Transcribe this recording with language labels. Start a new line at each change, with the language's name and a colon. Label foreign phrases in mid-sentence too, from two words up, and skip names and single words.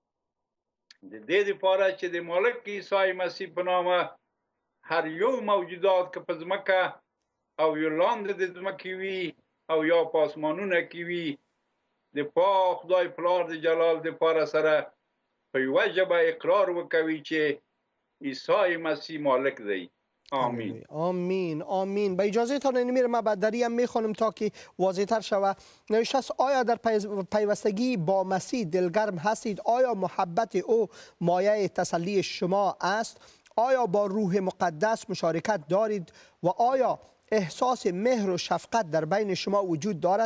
Pashto: د دې دپاره چې د مالک عیسی مسیح په نامه هر یو موجودات که په ځمکه او یا لاندې د ځمکې وي او یا په اسمانونه کې وي د پاک خدای پلار د جلال دپاره سره په یوه ژبه اقرار وکوي چې عیسی مسیح مالک دی. آمین. آمین آمین.
Persian: با اجازه تان نمیره من بدری هم میخوانم تا که واضح تر شود. نوشته است آیا در پیوستگی با مسیح دلگرم هستید؟ آیا محبت او مایه تسلی شما است؟ آیا با روح مقدس مشارکت دارید و آیا احساس مهر و شفقت در بین شما وجود دارد؟